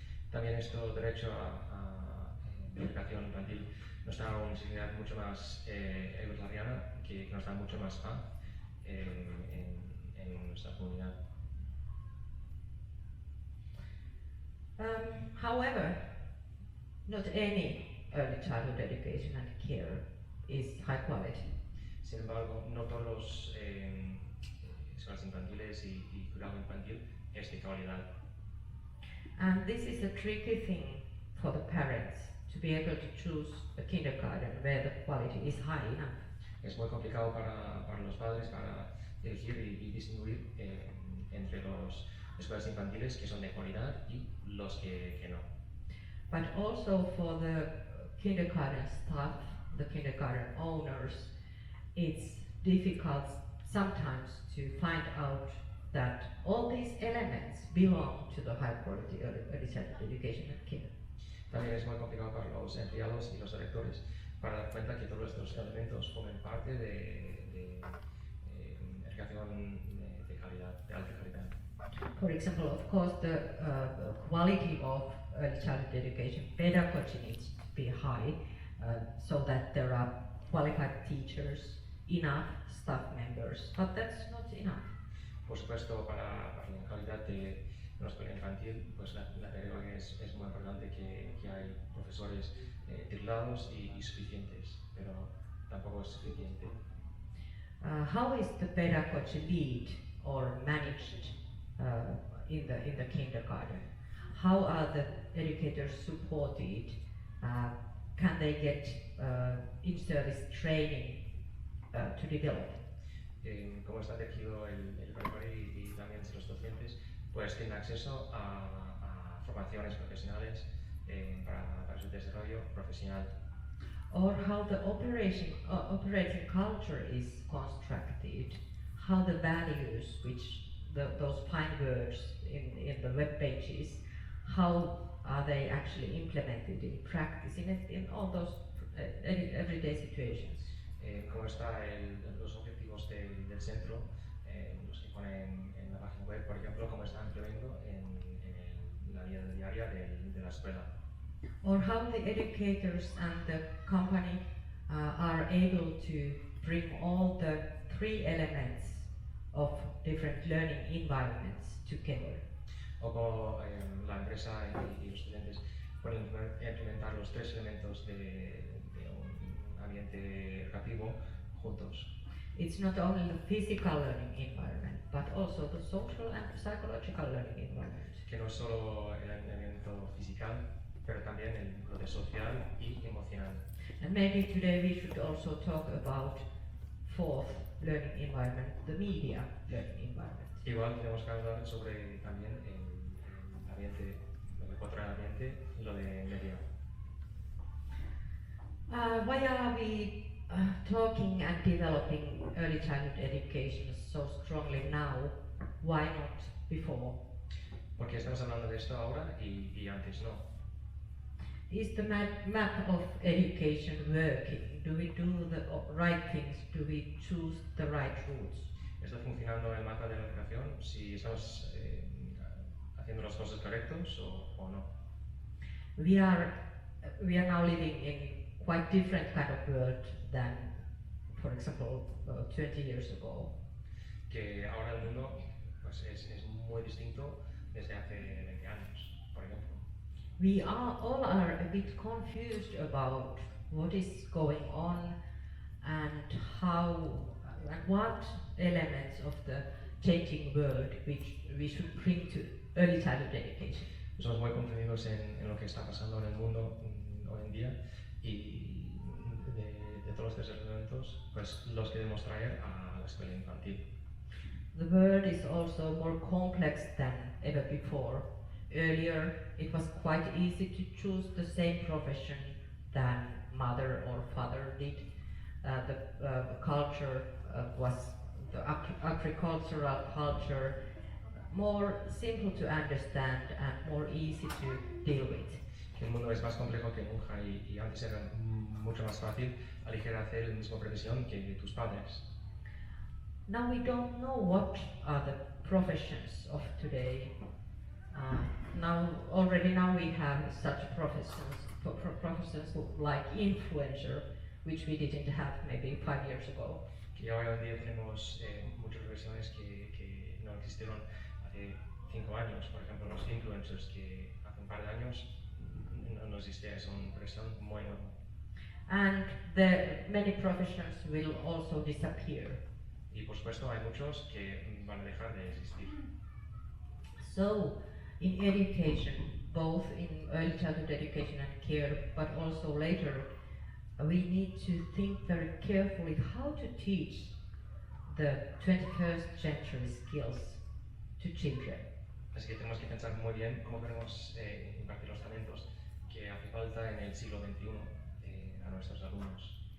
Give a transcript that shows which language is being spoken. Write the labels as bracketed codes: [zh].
[es] También esto derecho a educación infantil nos da una sociedad mucho más igualitariana que nos da mucho más paz en nuestra comunidad. [en] However, not any early childhood education and care is high quality. [es] Sin embargo, no todos los escuelas infantiles y cuidado infantil es de calidad. [en] And this is a tricky thing for the parents to be able to choose a kindergarten where the quality is high enough. [es] Es muy complicado para los padres para elegir y distinguir entre los escuelas infantiles que son de calidad y los que no. [en] But also for the kindergarten staff, the kindergarten owners, it's difficult sometimes to find out that all these elements belong to the high quality early childhood education and care. [es] También es muy complicado para los empleados y los directores para dar cuenta que todos estos elementos forman parte de educación de calidad, de alta calidad. [en] For example, of course, the quality of early childhood education pedagogy needs to be high, so that there are qualified teachers, enough staff members, but that's not enough. [es] Por supuesto, para la calidad de una escuela infantil, pues la pedagogía es muy importante que hay profesores titulados y suficientes, pero tampoco es suficiente. [en] How is the pedagogy lead or managed in the kindergarten? How are the educators supported? Can they get in-service training to develop? [es] Como está tejido el preparatorio y también los docentes, pues tienen acceso a formaciones profesionales para su desarrollo profesional. [en] Or how the operating culture is constructed, how the values, which those fine words in the web pages, how are they actually implemented in practice in all those everyday situations? [es] Cómo están los objetivos del centro, los que ponen en la página web, por ejemplo, cómo están implementando en la vida diaria de la escuela. [en] Or how the educators and the company are able to bring all the three elements of different learning environments together. [es] O como la empresa y los estudiantes pueden implementar los tres elementos de un ambiente educativo juntos. [en] It's not only the physical learning environment, but also the social and psychological learning environment. [es] Que no es solo el elemento físico, pero también el vínculo social y emocional. [en] And maybe today we should also talk about fourth learning environment, the media learning environment. [es] Igual tenemos que hablar sobre también el ambiente, lo de cuatro en el ambiente, lo de media. [en] Why are we talking and developing early childhood education so strongly now? Why not before? [es] Porque estamos hablando de esto ahora y antes no. [en] Is the map of education working? Do we do the right things? Do we choose the right routes? [es] ¿Está funcionando el mapa de la educación? Si estamos haciendo las cosas correctas o no. [en] We are now living in quite different kind of world than, for example, 20 years ago. [es] Que ahora el mundo pues, es muy distinto desde hace 20 años, por ejemplo. [en] We all are a bit confused about what is going on and how and what elements of the changing world which we should bring to early childhood education. [es] Estamos muy confundidos en lo que está pasando en el mundo hoy en día y de todos estos elementos pues los queremos traer a la escuela infantil. [en] The world is also more complex than ever before. Earlier, it was quite easy to choose the same profession than mother or father did. The culture was the agricultural culture, more simple to understand and more easy to deal with. [es] El mundo es más complejo que nunca y antes era mucho más fácil elegir hacer la misma profesión que tus padres. [en] Now we don't know what are the professions of today. Now we have such professions like influencer, which we didn't have maybe 5 years ago. [es] Y hoy en día tenemos muchas profesiones que no existieron hace 5 años. Por ejemplo, los influencers que hace un par de años no existía, es una profesión muy nueva. [en] And many professions will also disappear. [es] Y por supuesto hay muchos que van a dejar de existir. [en] So, in education, both in early childhood education and care, but also later, we need to think very carefully how to teach the 21st century skills to children. [es] Así que tenemos que pensar muy bien cómo queremos impartir los talentos que hace falta en el siglo XXI a nuestros alumnos.